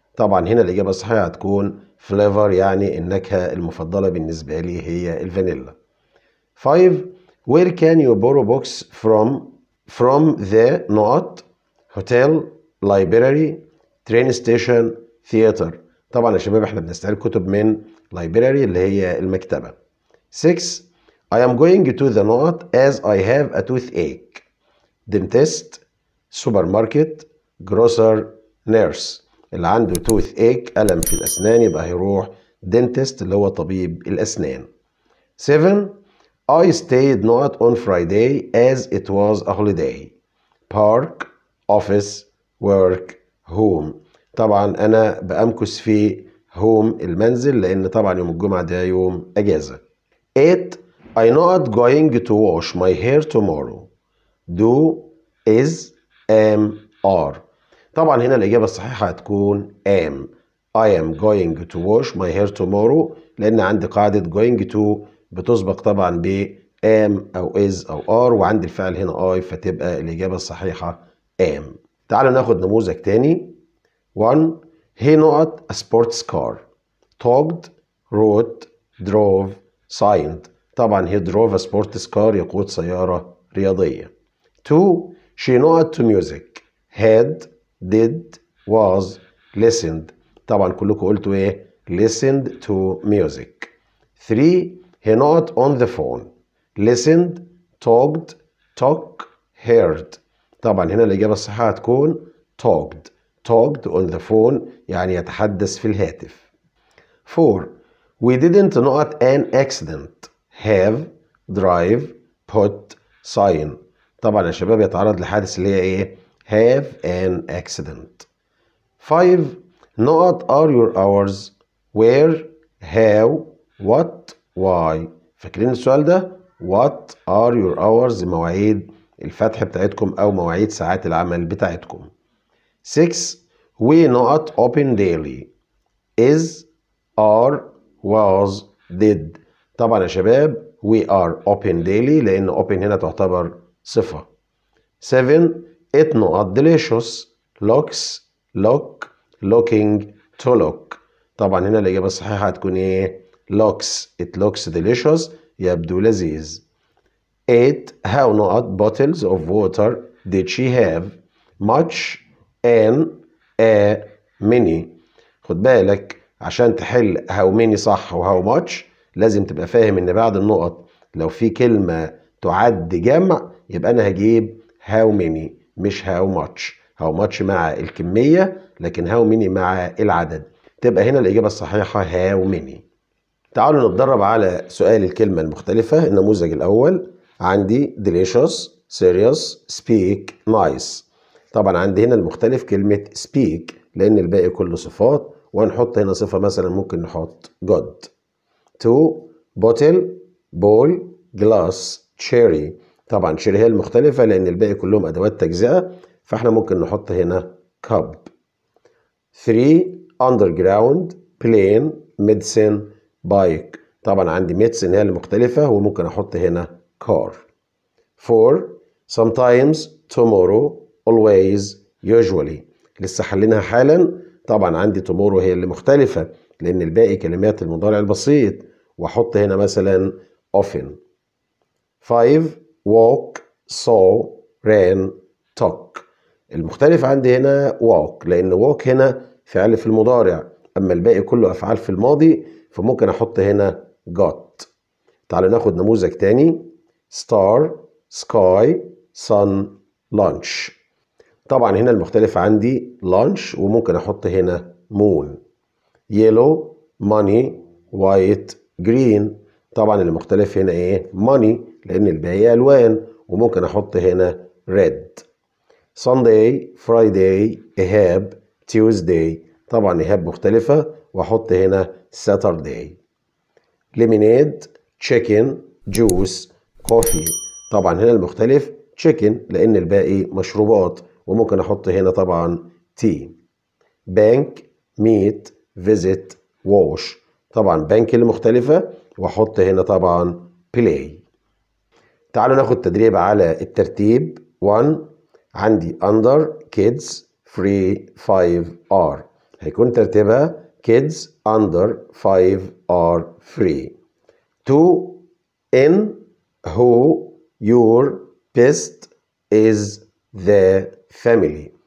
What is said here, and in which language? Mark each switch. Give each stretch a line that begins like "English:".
Arabic: طبعا هنا الإجابة الصحيحة هتكون flavor، يعني النكهة المفضلة بالنسبة لي هي الفانيلا. 5.
English: where can you borrow books from the not hotel, library, train station, theater.
Arabic: طبعا يا شباب احنا بنستعير كتب من library اللي هي المكتبة. 6.
English: I am going to the not as I have a toothache. dentist, supermarket, grocer, nurse.
Arabic: اللي عنده toothache ألم في الأسنان يبقى هيروح dentist اللي هو طبيب الأسنان. 7.
English: I stayed not on Friday as it was a holiday. park, office, work, home.
Arabic: طبعا أنا بأمكث في home المنزل لأن طبعا يوم الجمعة ده يوم أجازة. 8.
English: I'm not going to wash my hair tomorrow. do, is, am, are.
Arabic: طبعا هنا الإجابة الصحيحة هتكون am.
English: I am going to wash my hair tomorrow
Arabic: لأن عندي قاعدة
English: going to
Arabic: بتسبق طبعا ب
English: am أو is أو are،
Arabic: وعندي الفعل هنا
English: I،
Arabic: فتبقى الإجابة الصحيحة
English: am.
Arabic: تعالوا ناخد نموذج تاني. 1.
English: he not a sports car. talked, wrote, drove, signed. طبعا he drove a sports car
Arabic: يقود سيارة رياضية.
English: 2 she not to music had did was listened.
Arabic: طبعا كلكم قلتوا ايه؟
English: listened to music. 3 he not on the phone listened talked talk heard.
Arabic: طبعا هنا الإجابة الصحيحة هتكون
English: talked on the phone
Arabic: يعني يتحدث في الهاتف.
English: 4 we didn't not an accident have drive put sign.
Arabic: طبعا يا شباب يتعرض لحادث اللي هي ايه؟
English: have an accident. 5 not are your hours where how what why.
Arabic: فاكرين السؤال ده؟
English: what are your hours
Arabic: مواعيد الفتح بتاعتكم أو مواعيد ساعات العمل بتاعتكم.
English: 6 we not open daily is are was did.
Arabic: طبعا يا شباب
English: we are open daily
Arabic: لأن open هنا تعتبر صفة.
English: 7 it not delicious looks look looking to look.
Arabic: طبعا هنا الإجابة الصحيحة هتكون إيه؟ looks
English: it looks delicious
Arabic: يبدو لذيذ.
English: 8 how not bottles of water did she have much and a many.
Arabic: خد بالك عشان تحل how many صح و how much لازم تبقى فاهم ان بعد النقط لو في كلمة تعد جمع يبقى انا هجيب how many مش how much. how much مع الكمية لكن how many مع العدد. تبقى هنا الإجابة الصحيحة how many. تعالوا نتدرب على سؤال الكلمة المختلفة. النموذج الأول عندي
English: delicious serious speak nice.
Arabic: طبعا عندي هنا المختلف كلمة speak لأن الباقي كله صفات وهنحط هنا صفة مثلا ممكن نحط good.
English: 2 bottle bowl glass cherry.
Arabic: طبعا cherry هي المختلفة لأن الباقي كلهم أدوات تجزئة فاحنا ممكن نحط هنا cup.
English: 3 underground plane medicine bike.
Arabic: طبعا عندي medicine هي المختلفة وممكن أحط هنا car.
English: 4 sometimes tomorrow always usually.
Arabic: لسه حلينها حالا. طبعا عندي tomorrow هي اللي مختلفة لأن الباقي كلمات المضارع البسيط وأحط هنا مثلا often.
English: 5 walk saw ran talk.
Arabic: المختلف عندي هنا walk لأن walk هنا فعل في المضارع أما الباقي كله أفعال في الماضي فممكن أحط هنا got. تعالوا ناخد نموذج تاني.
English: star sky sun lunch.
Arabic: طبعا هنا المختلف عندي lunch وممكن أحط هنا moon.
English: yellow money white green.
Arabic: طبعا المختلف هنا ايه؟ money لأن الباقي ألوان وممكن أحط هنا red.
English: Sunday Friday إيهاب Tuesday.
Arabic: طبعا إيهاب مختلفة وأحط هنا Saturday.
English: lemonade chicken juice coffee.
Arabic: طبعا هنا المختلف chicken لأن الباقي مشروبات وممكن أحط هنا طبعا tea.
English: bank meet visit wash.
Arabic: طبعا بنك المختلفة وأحط هنا طبعا play. تعالوا ناخد تدريب على الترتيب.
English: 1 عندي under kids free 5 are.
Arabic: هيكون ترتيبها
English: kids under 5 are free. 2 in who your best is the family.